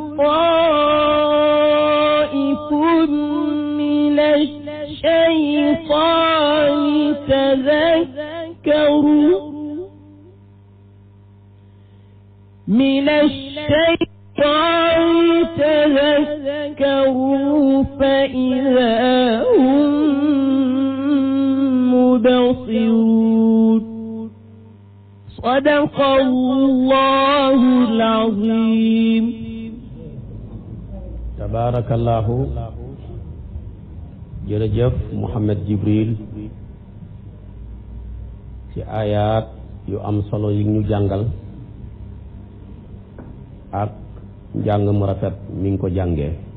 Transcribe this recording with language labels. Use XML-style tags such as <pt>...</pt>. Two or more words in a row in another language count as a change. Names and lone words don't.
<ar>طائف من الشيطان تذكروا فإذا هم مبصرون. صدق الله العظيم.</ar> <wo>tabaarakallaahu jërëjëf Mouhamed Jibril ci ayaat yu am solo yi ñu jàngal ak njàng mu rafet mi ngi ko jàngee.</wo>